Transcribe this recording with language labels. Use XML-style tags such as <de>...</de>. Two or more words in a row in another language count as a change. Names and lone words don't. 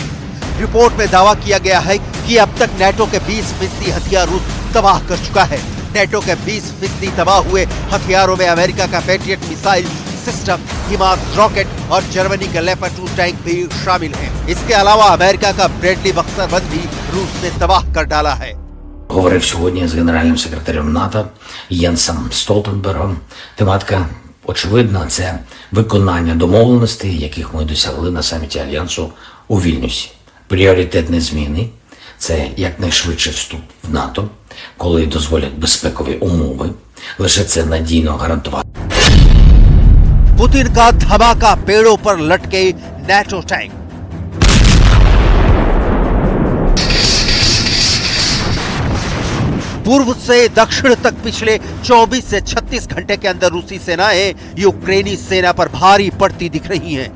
<hi>रिपोर्ट में दावा किया गया है कि अब तक नेटो के 20% हथियार रूस तबाह कर चुका है। नेटो के 20% तबाह हुए हथियारों में अमेरिका का पैट्रियट मिसाइल सिस्टम, हिमास रॉकेट और जर्मनी का लेपर्ड 2 टैंक भी शामिल हैं। इसके अलावा अमेरिका का ब्रेडली बख्तरबंद भी रूस ने तबाह कर डाला है।</hi> <uk>Говорив сьогодні з генеральним секретарем НАТО Єнсом Столтенбергом. Тематика очевидна – це виконання домовленостей, яких ми досягли на саміті Альянсу у Вільнюсі. Пріоритетні зміни – це якнайшвидший вступ в НАТО, коли дозволять безпекові умови. Лише це надійно гарантувати.</uk> <hi>पुतिन का धमाका पेड़ों पर लटके नेटो टैंक। पूर्व से दक्षिण तक पिछले 24 से 36 घंटे के अंदर रूसी सेनाएं यूक्रेनी सेना पर भारी पड़ती दिख रही हैं।</hi>